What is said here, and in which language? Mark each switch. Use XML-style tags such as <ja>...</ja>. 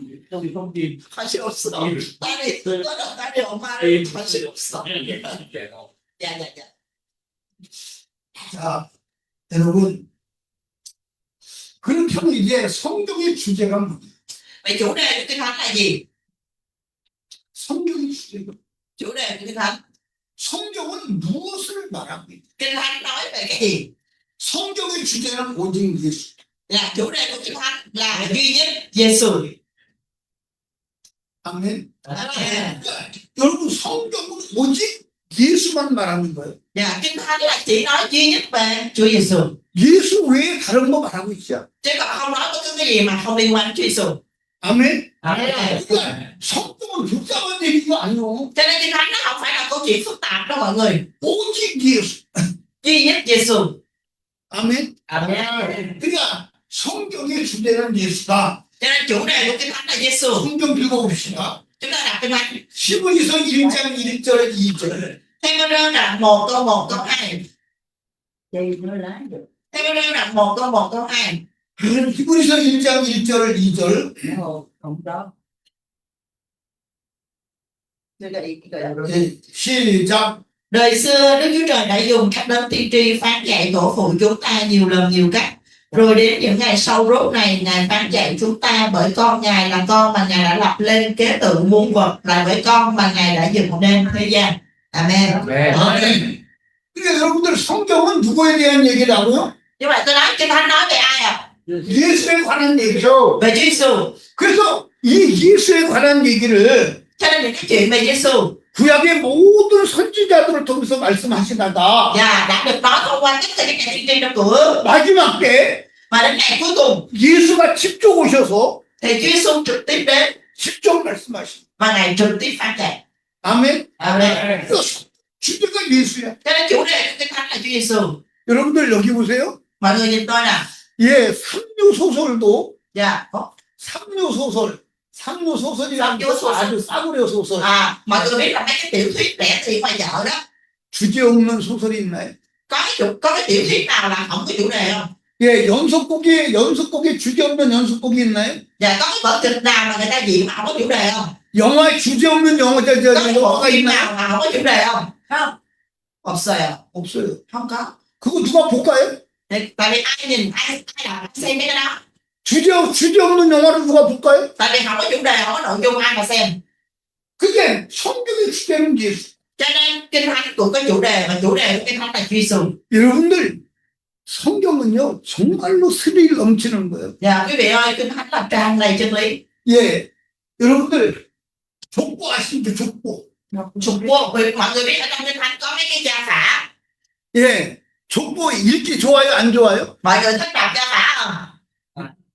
<vi>Không tìm.</vi> <ko>할수 없어. 딸이 엄마를 할수 없어. Dạ. 자, 여러분, 그렇다면 이제 성경의 주제가 뭐예요?</ko> <vi>Vậy chủ đề của Kinh Thánh là gì?</vi> <ko>성경의 주제가</ko> <vi>Chủ đề của Kinh Thánh.</vi> <ko>성경은 무엇을 말하고 있다?</ko> <vi>Kinh Thánh nói về cái gì?</vi> <ko>성경의 주제는 오직 예수.</ko> <vi>Là chủ đề của Kinh Thánh là duy nhất Giêsu.</vi> <ko>아멘.</ko> <vi>Amen.</vi> <ko>여러분, 성경은 오직 예수만 말하는 거예요.</ko> <vi>Dạ, Kinh Thánh là chỉ nói duy nhất về Chúa Giêsu.</vi> <ko>예수 외에 다른 거 말하고 있지 않아.</ko> <vi>Chứ còn không nói có cái gì mà không liên quan đến Chúa Giêsu.</vi> <ko>아멘.</ko> <vi>Amen.</vi> <ko>그러니까 성경은 복잡한 얘기가 아니고</ko> <vi>Cho nên Kinh Thánh nó không phải là câu chuyện phức tạp đâu mọi người.</vi> <ko>오직 예수.</ko> <vi>Duy nhất Giêsu.</vi> <ko>아멘.</ko> <vi>Amen.</vi> <ko>그러니까 성경의 주제는 예수다.</ko> <vi>Cho nên chủ đề của Kinh Thánh là Giêsu.</vi> <ko>성경 읽어봅시다.</ko> <vi>Chúng ta đọc Kinh Thánh.</vi> <ko>시므리서 1장 1절 2절.</ko> <vi>Thế có rơi đoạn 1 câu 2. Chị mới lái được. Thế có rơi đoạn 1 câu 2.</vi> <ko>히브리서 1장 1절 2절.</ko> <vi>Không đó.</vi> <ko>시작.</ko> <vi>Đời xưa Đức Chúa Trời đã dùng các đấng tiên tri phán dạy tổ phụ chúng ta nhiều lần nhiều cách. Rồi đến những ngày sau rốt này, Ngài phán dạy chúng ta bởi con Ngài là con mà Ngài đã lập lên kế tự muôn vật, là bởi con mà Ngài đã dựng nên thế gian. Amen.</vi> <ko>아멘. 그러니까 여러분들 성경은 누구에 대한 얘기라고요?</ko> <vi>Như vậy tôi nói Kinh Thánh nói về ai ạ?</vi> <ko>예수에 관한 얘기죠.</ko> <vi>Về Chúa Giêsu.</vi> <ko>그래서 이 예수에 관한 얘기를</ko> <vi>Cho nên những cái chuyện về Giêsu</vi> <ko>구약의 모든 선지자들을 통해서 말씀하시다가</ko> <vi>đã được nói thông qua tất cả các nhà tiên tri trong Cựu Ước,</vi> <ko>마지막 때</ko> <vi>và đến ngày cuối cùng</vi> <ko>예수가 직접 오셔서</ko> <vi>thì Chúa Giêsu trực tiếp đến</vi> <ko>직접 말씀하신.</ko> <vi>và Ngài trực tiếp phán dạy.</vi> <ko>아멘.</ko> <vi>Amen.</vi> <ko>주제가 예수야.</ko> <vi>Cho nên chủ đề của Kinh Thánh là Chúa Giêsu.</vi> <ko>여러분들 여기 보세요.</ko> <vi>Mọi người nhìn tôi nè.</vi> <ko>예, 삼류 소설도</ko> <vi>Dạ.</vi> <ko>삼류 소설. 삼류 소설이라는 삼류 것은 소설. 아주 싸구려 소설.</ko> <vi>Mọi người biết là mấy cái tiểu thuyết rẻ tiền ngoài chợ đó.</vi> <ko>주제 없는 소설이 있나요?</ko> <vi>Có cái tiểu thuyết nào là không có chủ đề không?</vi> <ko>예, 연속곡에 주제 없는 연속곡이 있나요?</ko> <vi>Dạ, có cái vở kịch nào mà người ta diễn mà không có chủ đề không?</vi> <ko>영화에 주제 없는</ko> <vi>Có cái bộ</vi> <ko>영화가</ko> <vi>phim</vi> <ko>있나요?</ko> <vi>nào mà không có chủ đề không? Không.</vi> <ko>없어요. 없어요.</ko> <vi>Không có.</vi> <ko>그거 누가 볼까요?</ko> <vi>Tại vì ai nhìn, ai đọc, ai xem mấy cái đó.</vi> <ko>주제 없는 영화를 누가 볼까요?</ko> <vi>Tại vì không có chủ đề, không có nội dung ai mà xem.</vi> <ko>그게 성경의 주제는 예수.</ko> <vi>Cho nên Kinh Thánh cũng có chủ đề, và chủ đề của Kinh Thánh là Chúa Giêsu.</vi> <ko>여러분들 성경은요 정말로 스릴 넘치는 거예요.</ko> <vi>Dạ, quý vị ơi, Kinh Thánh là tràn đầy chân lý.</vi> <ko>예, 여러분들 족보 아시죠? 족보.</ko> <vi>Trục vô, mọi người biết ở trong Kinh Thánh có mấy cái gia phả.</vi> <ko>예, 족보 읽기 좋아요? 안 좋아요?</ko> <vi>Mọi người thích đọc gia phả không?</vi>